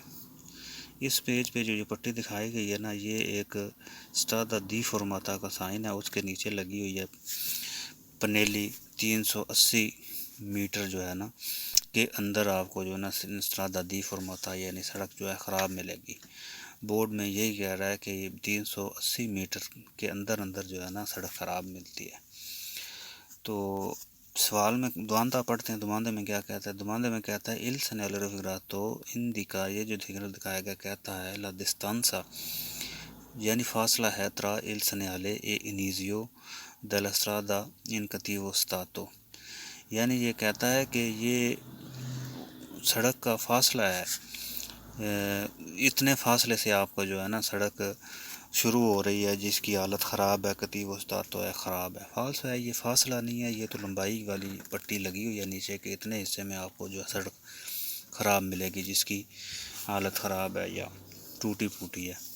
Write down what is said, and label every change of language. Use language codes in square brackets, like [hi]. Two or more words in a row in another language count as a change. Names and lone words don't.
[ur] اس پیج پہ جو پٹی دکھائی گئی ہے نا یہ ایک [it] strada deformata [ur] کا سائن ہے، اس کے نیچے لگی ہوئی ہے پنیلی 380 میٹر جو ہے نا کے اندر آپ کو جو ہے نا [it] strada deformata [ur] یعنی سڑک جو ہے خراب ملے گی. بورڈ میں یہی کہہ رہا ہے کہ 380 میٹر کے اندر جو ہے نا سڑک خراب ملتی ہے. تو سوال میں دوانتا پڑھتے ہیں. دوماندے میں کیا کہتا ہے؟ دوماندے میں کہتا ہے [it] il segnale raffigurato indica، [ur] یہ جو سگنل دکھایا گیا کہتا ہے [it] la distanza، [ur] یعنی فاصلہ ہے [it] tra il segnale e inizio della strada in cattivo stato، [ur] یعنی یہ کہتا ہے کہ یہ سڑک کا فاصلہ ہے، اتنے فاصلے سے آپ کو جو ہے نا سڑک شروع ہو رہی ہے جس کی حالت خراب ہے، [it] cattivo stato [ur] تو ہے خراب ہے. فالس ہے، یہ فاصلہ نہیں ہے، یہ تو لمبائی والی پٹی لگی ہوئی ہے نیچے کہ اتنے حصے میں آپ کو جو ہے سڑک خراب ملے گی جس کی حالت خراب ہے یا ٹوٹی پھوٹی ہے.